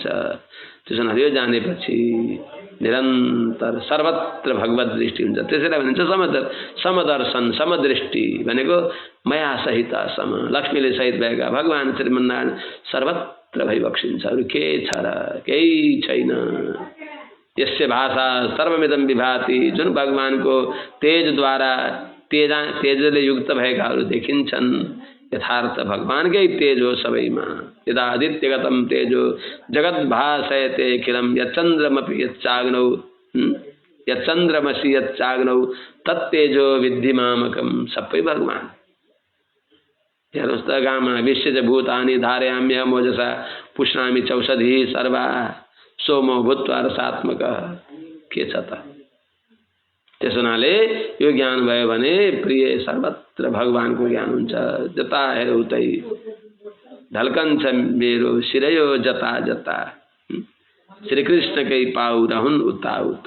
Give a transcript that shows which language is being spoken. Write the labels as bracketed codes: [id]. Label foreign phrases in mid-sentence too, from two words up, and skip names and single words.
[ne] त्यसो यो जानेपछि निरन्तर सर्वत्र भगवत दृष्टि हुन्छ। त्यसैलाई भनिन्छ समदर्शन, समदृष्टि भनेको मया सहित सम, लक्ष्मीले सहित भएका भगवान श्रीमन्नारायण सर्वत्र भइबक्सिन्छ। अरू के छ र? केही छैन। [sa] यस्य भाषा सर्वमिदं विभाति, [ne] जुन भगवानको तेजद्वारा, तेजले युक्त भएकाहरू देखिन्छन्। यथार्थ भगवानकै तेज हो सबैमा। [sa] यदा आदित्यगतम तेजो जगद्भासयते अखिलम यच्चन्द्रमपि यच्चाग्नौ यच्चन्द्रमसि यच्चाग्नौ तत्तेजो विद्धि मामकम। [ne] सबै भगवान। हेर्नुहोस् त, [sa] गामा विश्व भूतानि धारयाम्य मोजसा पुष्णामि चौषधि सर्वा सोमो भूत्वा रसात्मक। [ne] के छ त? त्यसो हुनाले यो ज्ञान भयो भने प्रिय सर्वत्र भगवानको ज्ञान हुन्छ। जता हेर उतै ढल्कन्छ मेरो शिरयो जता जता, श्रीकृष्णकै पाउ रहन् उता उता।